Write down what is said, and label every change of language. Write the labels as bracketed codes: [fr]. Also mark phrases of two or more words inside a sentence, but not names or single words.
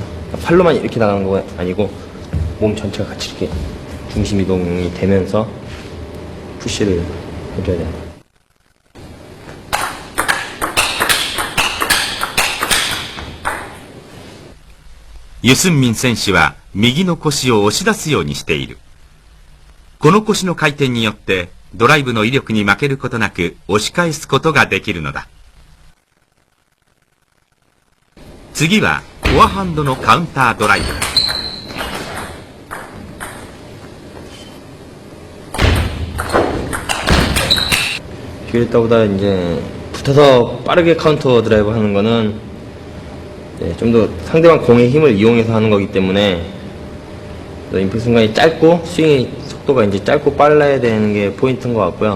[ko] 팔로만 이렇게 나가는 거 아니고 몸 전체가 같이 이렇게 중심 이동이 되면서 푸시를 해줘야 돼요. [ja] 유승민 選手は右の腰を押し出すようにしている。この腰の回転によってドライブの威力に負けることなく押し返すことができるのだ。次はフォアハンドのカウンタードライブ。 [ko] 기회했다보다 이제 붙어서 빠르게 카운터 드라이브 하는 거는 좀 더 상대방 공의 힘을 이용해서 하는 거기 때문에 임팩트 순간이 짧고 스윙이 속도가 이제 짧고 빨라야 되는 게 포인트인 것 같고요.